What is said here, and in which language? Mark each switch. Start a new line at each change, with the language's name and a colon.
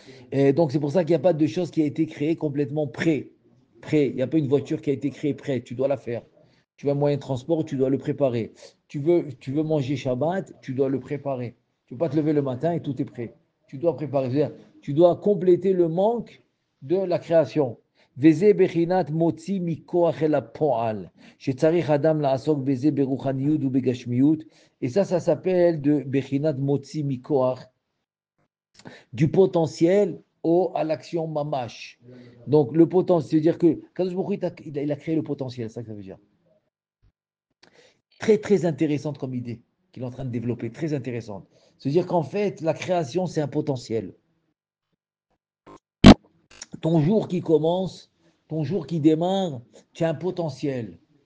French: Et donc, c'est pour ça qu'il n'y a pas de chose qui a été créée complètement prêt. Il n'y a pas une voiture qui a été créée prête. Tu dois la faire. Tu veux un moyen de transport, tu dois le préparer. Tu veux manger Shabbat, tu dois le préparer. Tu ne peux pas te lever le matin et tout est prêt. Tu dois préparer. C'est-à-dire, tu dois compléter le manque de la création.
Hebrew: וזה בחינת מוציא מכוח אל הפועל, שצריך אדם לעסוק בזה ברוחניות ובגשמיות,
French: et ça s'appelle de
Hebrew: בחינת מוציא מכוח,
French: du potentiel à l'action mamash. Donc le potentiel, c'est-à-dire que Kadosh Baruch Hu, il a créé le potentiel, c'est ça que ça veut dire. Très très intéressante comme idée qu'il est en train de développer, très intéressante. C'est-à-dire qu'en fait, la création, c'est un potentiel. Ton jour qui commence, ton jour qui démarre, tu as un potentiel.